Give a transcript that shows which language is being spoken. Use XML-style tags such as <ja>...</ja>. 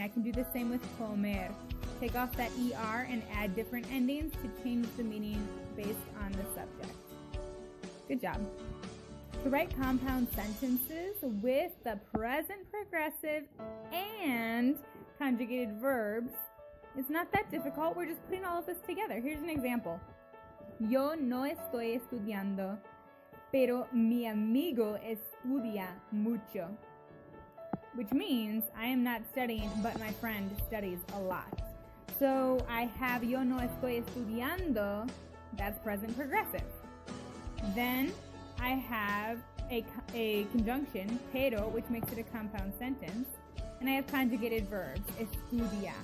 <en>I can do the same with comer. Take off that ER and add different endings to change the meaning based on the subject. Good job. To write compound sentences with the present progressive and conjugated verbs, it's not that difficult. We're just putting all of this together. Here's an example.</en> <es>Yo no estoy estudiando, pero mi amigo estudia mucho.</es> <en>Which means I am not studying, but my friend studies a lot. So I have</en> <es>yo no estoy estudiando,</es> <en>that's present progressive. Then I have a conjunction, pero, which makes it a compound sentence, and I have conjugated verbs, estudia.</en>